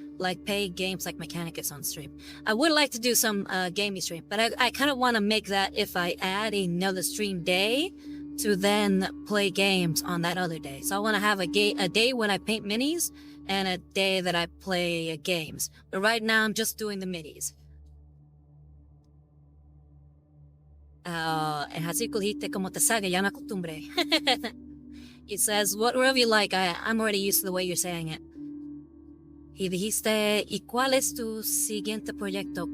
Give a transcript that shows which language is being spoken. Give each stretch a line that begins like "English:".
English: Like paid games like Mechanicus on stream. I would like to do some gaming stream, but I kind of want to make that if I add another stream day to then play games on that other day. So I want to have a day when I paint minis and a day that I play games. But right now I'm just doing the minis.
Spanish: En Hasico dijiste como te salga, ya me acostumbré.
English: It says, whatever you like, I'm already used to the way you're saying it.
Spanish: Y dijiste, ¿y cuál es tu siguiente proyecto?